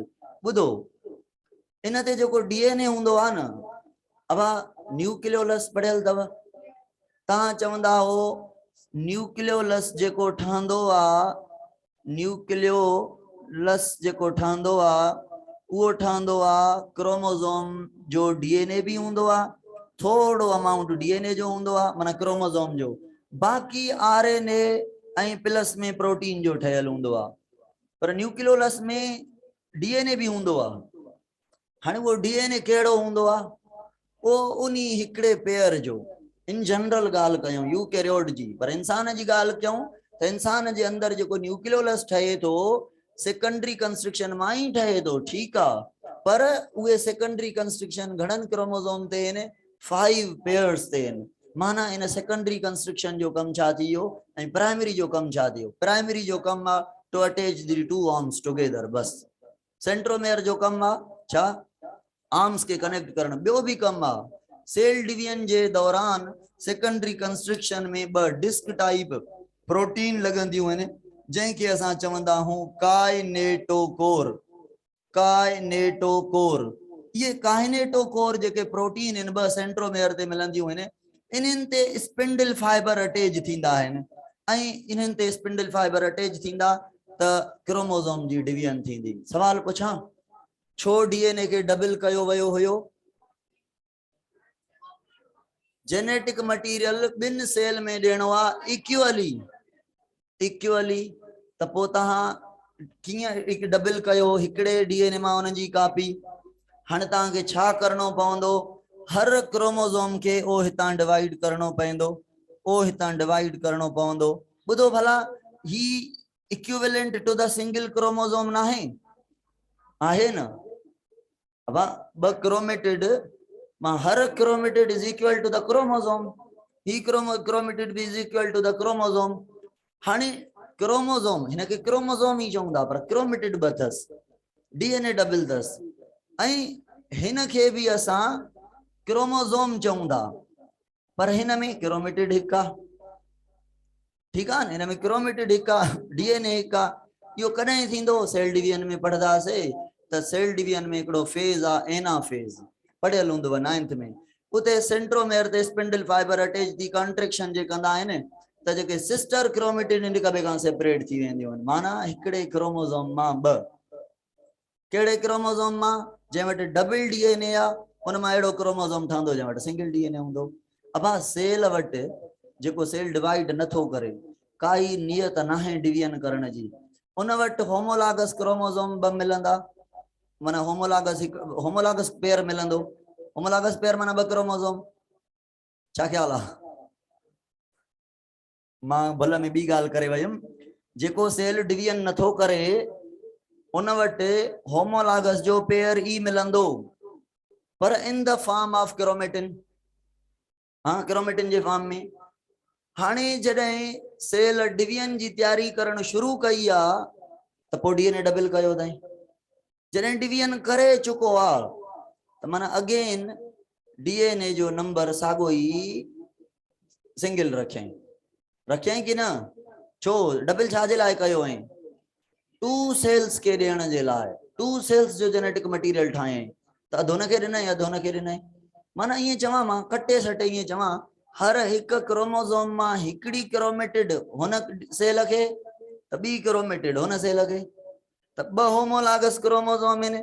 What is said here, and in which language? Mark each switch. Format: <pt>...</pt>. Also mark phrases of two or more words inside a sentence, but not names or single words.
<sd>ॿुधो, इन ते जेको डीएनए हूंदो आहे न, अब न्यूक्लियोलस पढ़ियल अथव तव्हां चवंदा हो न्यूक्लियोलस जेको ठहंदो आहे, न्यूक्लियोलस जेको ठहंदो आहे उहो ठहंदो आहे क्रोमोसोम जो डीएनए भी हूंदो आहे, थोड़ो अमाउंट डीएनए जो हूंदो आहे, माना क्रोमोसोम जो। बाकी आरएनए ऐं प्लस में प्रोटीन जो ठहियल हूंदो आहे। पर न्यूक्लियोलस में डीएनए भी हूंदो आहे। हाणे वो डीएनए कहिड़ो हूंदो आहे, वो उन्ही हिकिड़े पेयर जो।</sd> <en>in general</en> <sd>ॻाल्हि कयूं यूकैरियोट जी, पर इंसान जी ॻाल्हि कयूं त इंसान जे अंदर जेको न्यूक्लियोलस ठहे थो</sd> <en>secondary construction</en> <sd>मां ही ठहे थो, ठीकु आहे। पर उहे</sd> <en>secondary construction</en> <sd>घणनि क्रोमोसोम ते आहिनि, 5 पेयर्स ते आहिनि। माना इन</sd> <en>secondary construction</en> <sd>जो कम छा थी वियो ऐं प्राइमरी जो कम छा थी वियो। प्राइमरी जो कम आहे</sd> <en>to attach the 2 arms together,</en> <sd>बस। सेंट्रोमेयर जो कम आहे छा, आर्म्स के कनेक्ट करण। ॿियो भी कम आहे,</sd> <en>cell division</en> <sd>जे दौरान</sd> <en>secondary construction</en> <sd>में 2</sd> <en>disc type protein</en> <sd>लॻंदियूं आहिनि, जंहिंखे असां चवंदा हूं काइनेटोकोर। काइनेटोकोर ये काइनेटोकोर जेके प्रोटीन इन ब सेंट्रोमेयर ते मिलंदियूं आहिनि इन्हनि ते</sd> <en>spindle fiber attach</en> <sd>थींदा आहिनि ऐं इन्हनि ते</sd> <en>spindle fiber attach</en> <sd>थींदा त क्रोमोसोम जी डिवीजन थींदी। सवाल पुछां छो डीएनए के डबल कयो वियो हुयो?</sd> <en>genetic material</en> <sd>बिन सेल में ॾियणो आहे इक्वली त पोइ तव्हां कीअं हिकु डबल कयो हिकिड़े डीएनए मां उन जी कापी। हाणे तव्हांखे छा करणो पवंदो? हर क्रोमोसोम के ओ हितां डिवाइड करणो पवंदो, ओ हितां डिवाइड करणो पवंदो। ॿुधो भला ही</sd> <en>equivalent to the single chromosome</en> <sd>न आहे न? अब ब क्रोमेटिड मां हर</sd> <en>chromatid is equal to the chromosome,</en> <sd>ही क्रोमेटिड भी</sd> <en>is equal to the chromosome.</en> <sd>हाणे क्रोमोसोम हिनखे क्रोमोसोम ही चवंदा पर क्रोमेटिड ब अथस,</sd> <en>DNA double</en> <sd>अथस ऐं हिनखे भी असां क्रोमोसोम चवंदा पर हिन में क्रोमेटिड हिकु आहे।</sd> <hi>ठीक है,</hi> <sd>हिन में क्रोमेटिड हिकु आहे, डीएनए हिकु आहे। इहो कॾहिं थींदो?</sd> <en>cell division</en> <sd>में पढ़ंदासीं त</sd> <en>cell division</en> <sd>में हिकिड़ो फेज आहे एनाफेज, पढ़ियल हूंदव 9th में। उते सेंट्रोमेयर ते</sd> <en>spindle fiber attach</en> <sd>थी कॉन्ट्रेक्शन जे कंदा आहिनि त जेके</sd> <en>sister chromatid</en> <sd>हिक ॿिए खां सेपरेट थी वेंदियूं आहिनि। माना हिकिड़े क्रोमोसोम मां ॿ, कहिड़े क्रोमोसोम मां? जंहिं वटि</sd> <en>double DNA</en> <sd>आहे उन मां अहिड़ो क्रोमोसोम ठहंदो जंहिं वटि</sd> <en>single DNA</en> <sd>हूंदो। अबा सेल वटि जेको सेल डिवाइड नथो करे, काई नियत न है डिवीजन करण जी, उन वटि</sd> <en>homologous chromosome</en> <sd>ब मिलंदा। माना</sd> <en>homologous pair</en> <sd>मिलंदो।</sd> <en>homologous pair</en> <sd>माना ब क्रोमोसोम। छा ख्याल आहे? मां भल में ॿी ॻाल्हि करे वयुमि, जेको</sd> <en>cell division</en> <sd>नथो करे उन वटि होमोलागस जो पेयर ई मिलंदो पर</sd> <en>in the form of chromatin.</en> <sd>हाँ, क्रोमेटिन जे फॉर्म में। हाणे जॾहिं</sd> <en>cell division</en> <sd>जी तैयारी करण शुरू कई आहे त पोइ</sd> <en>DNA double</en> <sd>कयो अथई। जॾहिं डिवीजन करे चुको आहे त माना अगेन डीएनए जो नंबर साॻो ई सिंगल रखियईं कि न? छो डबल छाजे लाइ कयो ऐं? 2 सेल्स के ॾियण जे लाइ, 2 सेल्स जो</sd> <en>genetic material</en> <sd>ठाहे त अधो न खे ॾिनई अधो न खे ॾिनई। माना ईअं चवां मां कटे सटे ईअं चवां हर हिक क्रोमोसोम मां हिकिड़ी क्रोमेटिड हुन सेल खे त ॿी क्रोमेटिड हुन सेल खे, त ॿ</sd> <en>homologous chromosome</en> <sd>आहिनि।</sd>